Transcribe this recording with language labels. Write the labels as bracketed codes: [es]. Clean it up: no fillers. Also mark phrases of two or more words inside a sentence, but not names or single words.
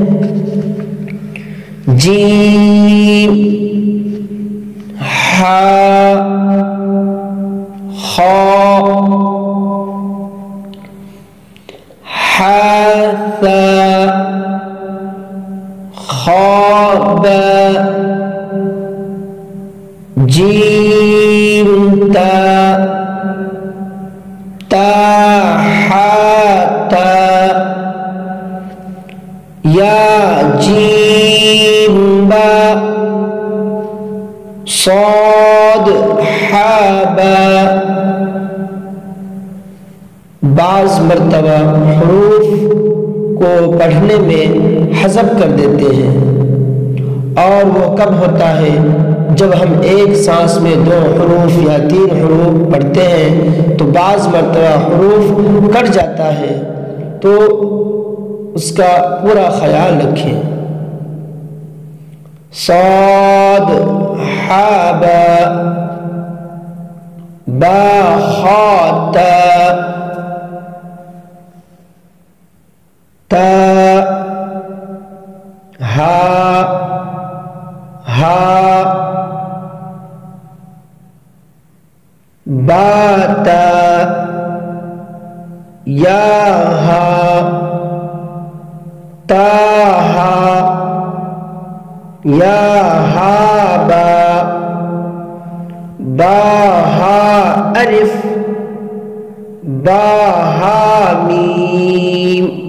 [ar] جیم، ہا، خا، حا، ثا، خا، با، جیم، تا، تا، حا، تا، یا، جیم، با، صاد، حا، با۔ [ur] بعض مرتبہ حروف کو پڑھنے میں حذف کر دیتے ہیں، اور وہ کب ہوتا ہے جب ہم ایک سانس میں 2 حروف یا 3 حروف پڑھتے ہیں تو بعض مرتبہ حروف کٹ جاتا ہے، تو اس کا پورا خیال رکھیں۔ [ar] صاد، حا، با، با، خا، تا، تا، ہا، ہا، با، تا، یا، ہا، تا، ہا، یا، ہا، با، با، ہا، الف، با، ہا، میم۔